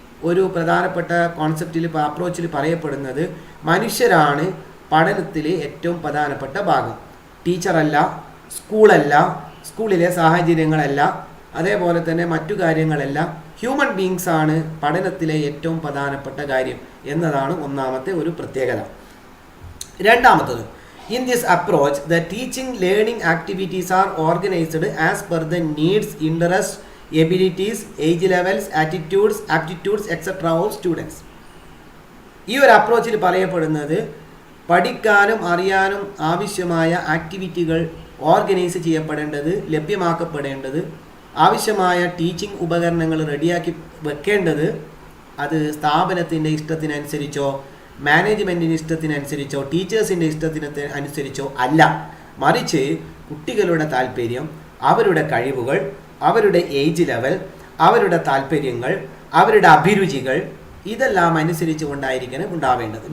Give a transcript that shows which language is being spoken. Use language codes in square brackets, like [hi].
[ml] ഒരു പ്രധാനപ്പെട്ട കോൺസെപ്റ്റിൽ അപ്രോച്ചിൽ പറയപ്പെടുന്നത് മനുഷ്യരാണ് പഠനത്തിലെ ഏറ്റവും പ്രധാനപ്പെട്ട ഭാഗം. ടീച്ചറല്ല, സ്കൂളല്ല, സ്കൂളിലെ സാഹചര്യങ്ങളല്ല, അതേപോലെ തന്നെ മറ്റു കാര്യങ്ങളല്ല, ഹ്യൂമൻ ബീങ്സ് ആണ് പഠനത്തിലെ ഏറ്റവും പ്രധാനപ്പെട്ട കാര്യം എന്നതാണ് ഒന്നാമത്തെ ഒരു പ്രത്യേകത. [en] രണ്ടാമത്തത്, in this approach the teaching learning activities are organized as per the needs, interests, abilities, age levels, attitudes, aptitudes etc. of students. [ml] ഈ ഒരു അപ്രോച്ചിൽ പറയപ്പെടുന്നത് പഠിക്കാനും അറിയാനും ആവശ്യമായ ആക്ടിവിറ്റികൾ ഓർഗനൈസ് ചെയ്യപ്പെടേണ്ടത്, ലഭ്യമാക്കപ്പെടേണ്ടത്, ആവശ്യമായ ടീച്ചിങ് ഉപകരണങ്ങൾ റെഡിയാക്കി വെക്കേണ്ടത് അത് സ്ഥാപനത്തിൻ്റെ ഇഷ്ടത്തിനനുസരിച്ചോ മാനേജ്മെൻറ്റിൻ്റെ ഇഷ്ടത്തിനനുസരിച്ചോ ടീച്ചേഴ്സിൻ്റെ ഇഷ്ടത്തിന് അനുസരിച്ചോ അല്ല, മറിച്ച് കുട്ടികളുടെ താല്പര്യം, അവരുടെ കഴിവുകൾ, അവരുടെ ഏജ് ലെവൽ, അവരുടെ താല്പര്യങ്ങൾ, അവരുടെ അഭിരുചികൾ ഇതെല്ലാം അനുസരിച്ച് കൊണ്ടായിരിക്കണം ഉണ്ടാവേണ്ടത്.